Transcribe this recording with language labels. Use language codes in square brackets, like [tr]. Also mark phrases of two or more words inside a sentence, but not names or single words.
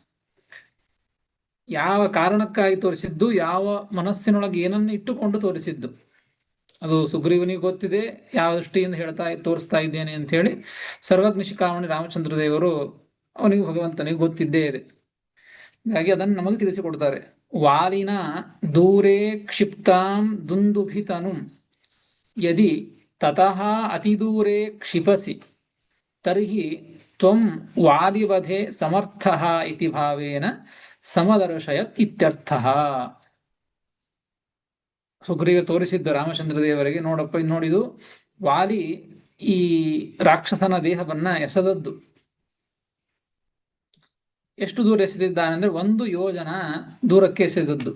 [kn] ಯಾವ ಕಾರಣಕ್ಕಾಗಿ ತೋರಿಸಿದ್ದು, ಯಾವ ಮನಸ್ಸಿನೊಳಗೆ ಏನನ್ನು ಇಟ್ಟುಕೊಂಡು ತೋರಿಸಿದ್ದು, ಅದು ಸುಗ್ರೀವನಿಗೆ ಗೊತ್ತಿದೆ ಯಾವ ದೃಷ್ಟಿಯಿಂದ ತೋರಿಸ್ತಾ ಇದ್ದೇನೆ ಅಂತ ಹೇಳಿ. ಸರ್ವಜ್ಞ ಶಿಖಾಮಣಿ ರಾಮಚಂದ್ರ ದೇವರು ಅವನಿಗೆ ಭಗವಂತನಿಗೆ ಗೊತ್ತಿದ್ದೇ ಇದೆ. ಹೀಗಾಗಿ ಅದನ್ನು ನಮಗೆ ತಿಳಿಸಿಕೊಡ್ತಾರೆ. [sa] ವಾಲಿನ ದೂರೇ ಕ್ಷಿಪ್ತಾಂ ದುಂದುಭಿತನು ಯದಿ ತತಃ ಅತಿದೂರೇ ಕ್ಷಿಪಸಿ ತರ್ಹಿ ತ್ವಂ ವಾಲಿವಧೆ ಸಮರ್ಥಃ ಇತಿ ಭಾವೇನ ಸಮದರ್ಶಯತ್ ಇತ್ಯರ್ಥಃ. [kn] ಸುಗ್ರೀವ ತೋರಿಸಿದ್ದ ರಾಮಚಂದ್ರ ದೇವರಿಗೆ, ನೋಡಪ್ಪ ನೋಡಿದು ವಾಲಿ ಈ ರಾಕ್ಷಸನ ದೇಹವನ್ನ ಎಸೆದದ್ದು. ಎಷ್ಟು ದೂರ ಎಸೆದಿದ್ದಾನೆ ಅಂದ್ರೆ 1 ಯೋಜನ ದೂರಕ್ಕೆ ಎಸೆದದ್ದು.